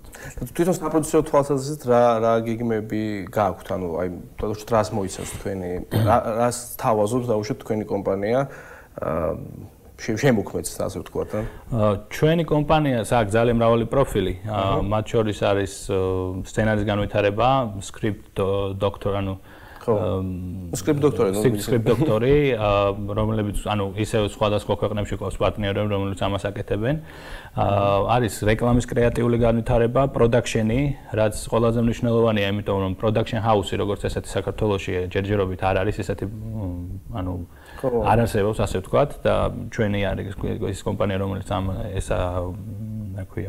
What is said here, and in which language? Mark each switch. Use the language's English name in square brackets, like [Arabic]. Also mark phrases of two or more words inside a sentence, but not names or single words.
[Georgian] თვითონ საპროდიუსერო თვალსაზრისით რა გეგმები გაქვთ? ანუ აი რას მოიცავს თქვენი რას თავაზობს დაუშვათ თქვენი კომპანია შემოქმედს, ასე ვთქვათ. ჩვენი კომპანიას აქვს ძალიან მრავალი პროფილი. მათ შორის არის სცენარის განვითარება, [English] script doctor, ანუ script doctor- [Georgian] ი, რომლებიც ანუ ისევ სხვადასხვა ქვეყნებში ყავს პარტნიორები, რომლებიც ამას აკეთებენ. არის რეკლამის კრეატიული განვითარება, production-ი, რაც ყველაზე მნიშვნელოვანია, იმიტომ რომ [English] production house- [Georgian] ი, როგორც ესეთი საქართველოში ჯერჯერობით არ არის ესეთი ანუ არ არსებობს, ასე ვთქვათ და ჩვენი არის ის კომპანია, რომელიც ესა აქვია.